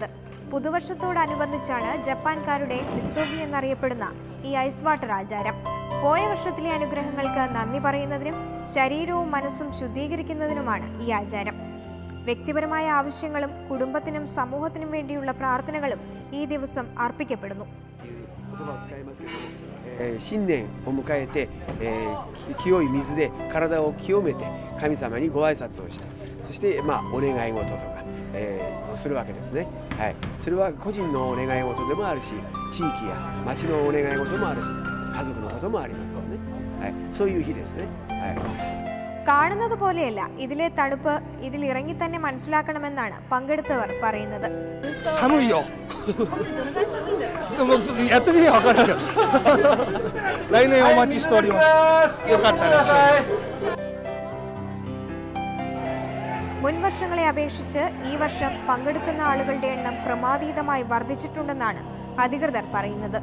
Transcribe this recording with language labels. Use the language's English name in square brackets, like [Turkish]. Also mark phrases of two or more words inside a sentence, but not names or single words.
[Malayalam] പുതുവർഷത്തോടനുബന്ധിച്ചാണ് ജപ്പാൻകാരുടെ മിസോഗി എന്നറിയപ്പെടുന്ന ഈ [English] ice water [Malayalam] ആചാരം. പോയ വർഷത്തിലെ അനുഗ്രഹങ്ങൾക്ക് നന്ദി പറയുന്നതിനും ശരീരവും മനസ്സും ശുദ്ധീകരിക്കുന്നതിനുമാണ് ഈ ആചാരം. വ്യക്തിപരമായ ആവശ്യങ്ങളും കുടുംബത്തിനും സമൂഹത്തിനും വേണ്ടിയുള്ള പ്രാർത്ഥനകളും ഈ ദിവസം അർപ്പിക്കപ്പെടുന്നു. [Japanese] 新年を迎えて、清い水で体を清めて神様にご挨拶をして、そして、お願い事とか、するわけですね。はい、それは個人のお願い事でもあるし、地域や町のお願い事もあるし、家族のこともありますよね。はい、そういう日ですね。はい。 [Malayalam] കാണുന്നത് പോലെയല്ല ഇതിലെ തണുപ്പ്, ഇതിൽ ഇറങ്ങി തന്നെ മനസ്സിലാക്കണമെന്നാണ് പങ്കെടുത്തവർ പറയുന്നത്. മുൻവർഷങ്ങളെ അപേക്ഷിച്ച് ഈ വർഷം പങ്കെടുക്കുന്ന ആളുകളുടെ എണ്ണം ക്രമാതീതമായി വർദ്ധിച്ചിട്ടുണ്ടെന്നാണ് അധികൃതർ പറയുന്നത്.